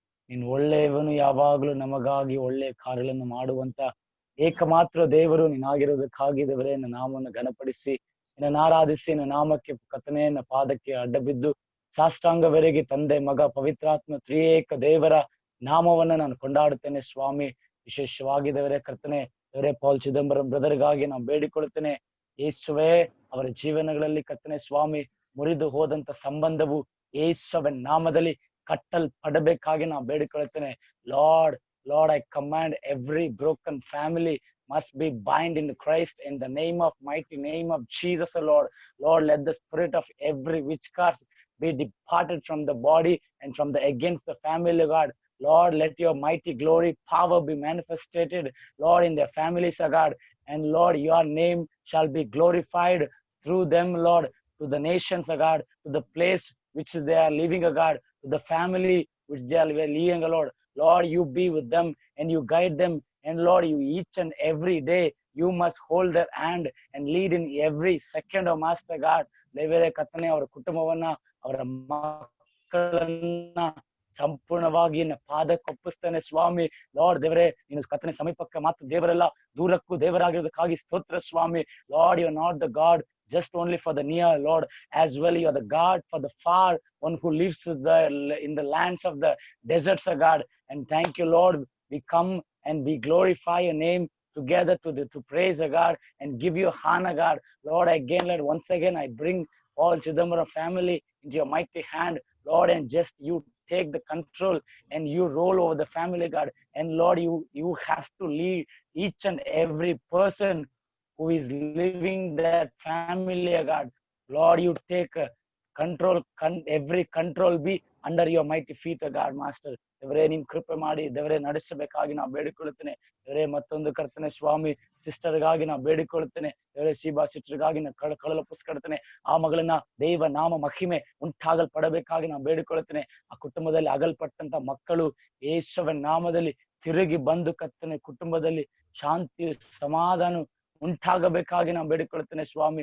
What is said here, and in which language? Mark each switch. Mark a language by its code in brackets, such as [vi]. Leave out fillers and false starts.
[kn] ನೀನು ಒಳ್ಳೆಯವನು, ಯಾವಾಗಲೂ ನಮಗಾಗಿ ಒಳ್ಳೆಯ ಕಾರ್ಯಗಳನ್ನು ಮಾಡುವಂತ ಏಕಮಾತ್ರ ದೇವರು ನೀನಾಗಿರೋದಕ್ಕಾಗಿ ದೇವರೇ, ನನ್ನ ನಾಮವನ್ನು ಘನಪಡಿಸಿ ನಿನ್ನ ಆರಾಧಿಸಿ ನಿನ್ನ ನಾಮಕ್ಕೆ ಕರ್ತನೇ ನನ್ನ ಪಾದಕ್ಕೆ ಅಡ್ಡಬಿದ್ದು ಸಾಷ್ಟಾಂಗವರೆಗೆ ತಂದೆ ಮಗ ಪವಿತ್ರಾತ್ಮ ತ್ರಿಯೇಕ ದೇವರ ನಾಮವನ್ನ ನಾನು ಕೊಂಡಾಡುತ್ತೇನೆ ಸ್ವಾಮಿ. ವಿಶೇಷವಾಗಿ ದೇವರೇ ಕರ್ತನೆ, ದೇವರೇ ಪಾಲ್ ಚಿದಂಬರಂ ಬ್ರದರ್ಗಾಗಿ ನಾವು ಬೇಡಿಕೊಳ್ಳುತ್ತೇನೆ. ಯೇಸುವೆ, ಅವರ ಜೀವನಗಳಲ್ಲಿ ಕರ್ತನೆ ಸ್ವಾಮಿ ಮುರಿದು ಹೋದಂತ ಸಂಬಂಧವು ಯೇಸುವಿನ ನಾಮದಲ್ಲಿ ಕಟ್ಟಲ್ಪಡಬೇಕಾಗಿ ನಾವು ಬೇಡಿಕೊಳ್ಳುತ್ತೇನೆ. [en] Lord, I command every broken family must be bind in Christ in the mighty name of Jesus, Lord. Lord, let the spirit of every witchcraft be departed from the body and from the against the family, God. Lord, let your mighty glory, power be manifested, Lord, in their families, God. And Lord, your name shall be glorified through them, Lord, to the nations, God, to the place which they are living, God, to the family which they are living, Lord. Lord, you be with them and you guide them. And Lord, you each and every day, you must hold their hand and lead in every second, oh Master God. [kn] ದೇವರೇ ಕರ್ತನೆ, ಅವರ ಕುಟುಂಬವನ್ನ, ಅವರ ಮಕ್ಕಳನ್ನ ಸಂಪೂರ್ಣವಾಗಿ ಪಾದಕ್ಕೆ ಒಪ್ಪಿಸ್ತೇನೆ ಸ್ವಾಮಿ. Lord ದೇವರೇ, ನೀನು ಕರ್ತನೆ ಸಮೀಪಕ್ಕೆ ಮಾತ್ರ ದೇವರೆಲ್ಲ, ದೂರಕ್ಕೂ ದೇವರಾಗಿರೋದಕ್ಕಾಗಿ ಸ್ತೋತ್ರ ಸ್ವಾಮಿ. [en] Lord, you are not the God just only for the near, Lord, as well you are the God for the far, one who lives in the lands of the deserts, God. And thank you, Lord, we come and we glorify your name together to praise God and give you honor, God. Lord, again, Lord, once again I bring all Chidambaram family into your mighty hand, Lord, and just you take the control and you roll over the family, God. And Lord, you have to lead each and every person who is living that family, God. Lord, you take control, every control be under your mighty feet, God, Master. [kn] ದೇವರೇ, ನಿಮ್ ಕೃಪೆ ಮಾಡಿ ದೇವರೇ ನಡೆಸಬೇಕಾಗಿ ನಾವು ಬೇಡಿಕೊಳ್ಳುತ್ತೇನೆ. ದೇವರೇ, ಮತ್ತೊಂದು ಕರ್ತನೆ ಸ್ವಾಮಿ ಸಿಸ್ಟರ್ಗಾಗಿ ನಾವು ಬೇಡಿಕೊಳ್ಳುತ್ತೇನೆ. ದೇವರೇ, ಶೀಬಾ ಸಿಸ್ಟರ್ಗಾಗಿ ನಾವು ಕಳಲೊಪ್ಪಿಸ್ಕೊಳ್ತೇನೆ. ಆ ಮಗಳನ್ನ ದೈವ ನಾಮ ಮಹಿಮೆ ಉಂಟಾಗಲ್ಪಡಬೇಕಾಗಿ ನಾವು ಬೇಡಿಕೊಳ್ಳುತ್ತೇನೆ. ಆ ಕುಟುಂಬದಲ್ಲಿ ಅಗಲ್ಪಟ್ಟಂತ ಮಕ್ಕಳು ಯೇಸುವಿನ ನಾಮದಲ್ಲಿ ತಿರುಗಿ ಬಂದು ಕರ್ತನೆ ಕುಟುಂಬದಲ್ಲಿ ಶಾಂತಿ ಸಮಾಧಾನ ಉಂಟಾಗಬೇಕಾಗಿ ನಾವು ಬೇಡಿಕೊಳ್ಳುತ್ತೇನೆ ಸ್ವಾಮಿ.